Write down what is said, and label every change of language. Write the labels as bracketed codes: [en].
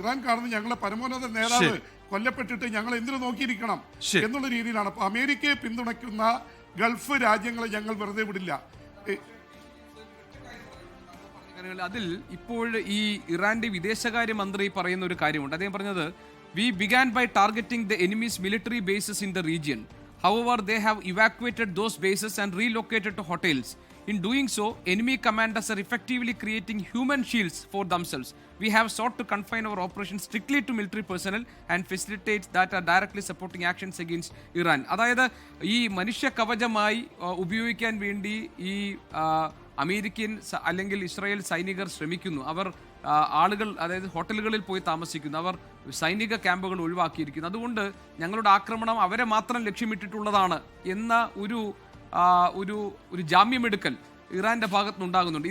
[ml] Iran കാണുന്നത് ഞങ്ങളെ പരമോന്നത നേതാവ് കൊല്ലപ്പെട്ടിട്ട് ഞങ്ങൾ എന്തിനു നോക്കിയിരിക്കണം എന്നുള്ള രീതിയിലാണ്. അപ്പോൾ അമേരിക്കയെ പിന്തുണയ്ക്കുന്ന ഗൾഫ് രാജ്യങ്ങളെ ഞങ്ങൾ വെറുതെ വിടില്ല. അതിൽ ഇപ്പോൾ ഈ ഇറാന്റെ വിദേശകാര്യമന്ത്രി പറയുന്ന ഒരു കാര്യമുണ്ട്. അദ്ദേഹം പറഞ്ഞത്, [en] "We began by targeting the enemy's military bases in the region. However, they have evacuated those bases and relocated to hotels. In doing so, enemy commanders are effectively creating human shields for themselves. We have sought to confine our operations strictly to military personnel and facilitate that are directly supporting actions against Iran." [ml] അതായത് ഈ മനുഷ്യ കവചമായി ഉപയോഗിക്കാൻ വേണ്ടി ഈ American അല്ലെങ്കിൽ Israel സൈനികർ ശ്രമിക്കുന്നു. അവർ ആളുകൾ, അതായത് ഹോട്ടലുകളിൽ പോയി താമസിക്കുന്നു, അവർ സൈനിക ക്യാമ്പുകൾ ഒഴിവാക്കിയിരിക്കുന്നു. അതുകൊണ്ട് ഞങ്ങളുടെ ആക്രമണം അവരെ മാത്രം ലക്ഷ്യമിട്ടിട്ടുള്ളതാണ് എന്ന ഒരു ജാമ്യമെടുക്കൽ ഇറാന്റെ ഭാഗത്തുനിന്നുണ്ടാകുന്നുണ്ട്.